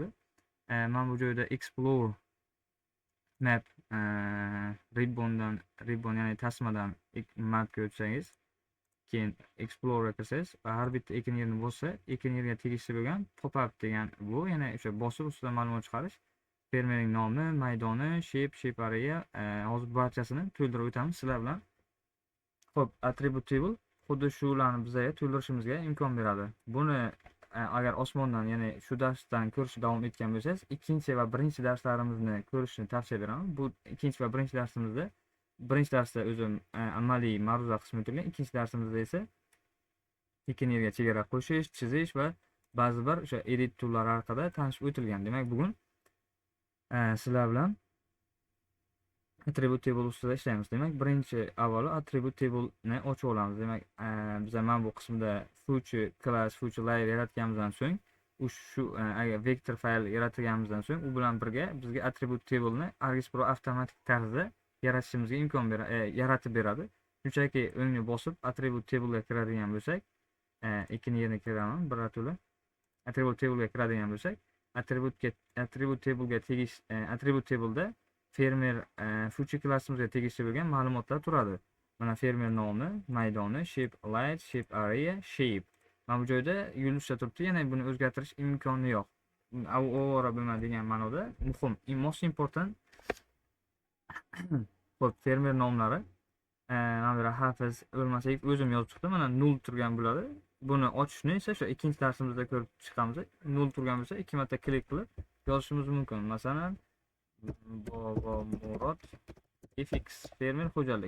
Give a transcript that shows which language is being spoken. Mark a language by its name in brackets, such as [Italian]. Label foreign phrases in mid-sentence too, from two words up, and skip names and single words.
[Uzbek] Mana bu joyda [English] Explore Map ribbon [Uzbek] ya'ni tasmadan mapga o'tsangiz, keyin Explorer kirsangiz va har bitta ekin yerini bo'lsa, ekin yeriga tegishli bo'lgan pop-up degan bu, ya'ni o'sha bosib ustidan ma'lumot chiqarish. Fermerning nomi, maydoni, [English] shape area, [Uzbek] hozir barchasini to'ldirib o'tamiz sizlar bilan. Xo'p, [English] attribute table [Uzbek] xuddi shularni bizga to'ldirishimizga imkon beradi. Buni agar osmondan, ya'ni shu darsdan ko'rishni davom etgan bo'lsangiz, ikkinchi va birinchi darslarimizni ko'rishni tavsiya beraman. Bu ikkinchi va birinchi darsimizda, birinchi darsda o'zim amaliy ma'ruza qismi o'tilgan, ikkinchi darsimizda esa ekin yeriga chegara qo'shish, chizish va ba'zi bir o'sha [English] edit tool'lari [Uzbek] haqida tanishib o'tilgan. Demak, bugun sizlar bilan [English] attribute table [Uzbek] ustida ishlaymiz. Demak, birinchi avvalo [English] attribute table'ni [Uzbek] ochib olamiz. Demak, biza mana bu qismda [English] future class, future layer [Uzbek] yaratganimizdan so'ng, shu agar vektor fayl yaratganimizdan so'ng, u bilan birga bizga [English] attribute table'ni [Uzbek] Argis Pro avtomatik tarzda yaratishimizga imkon yaratib beradi. Shunchaki o'ngni bosib [English] attribute table'ga [Uzbek] kiradigan bo'lsak, ekin yerini kiraman birato'la. [English] Attribute table'ga [Uzbek] kiradigan bo'lsak, [English] attribute table'da [Uzbek] fermer future klassimizga tegishli bo'lgan ma'lumotlar turadi. Mana fermer nomi, maydoni, [English] shape light, shape area, shape. [Uzbek] Mana bu joyda yulduzcha turibdi, yana buni o'zgartirish imkoni yo'q. Ovora bo'lmaydigan ma'noda muhim, [English] most important. [Uzbek] Xo'p, fermer nomlari. Mana bu Hafiz, O'lmasak o'zim yozib chiqdim. Mana 0 turgan bo'ladi. Buni ochishni esa o'sha ikkinchi darsimizda ko'rib chiqamiz. 0 turgan bo'lsa, 2 marta klik qilib yozishimiz mumkin. Masalan, Bobomurod FX fermer xo'jaligi.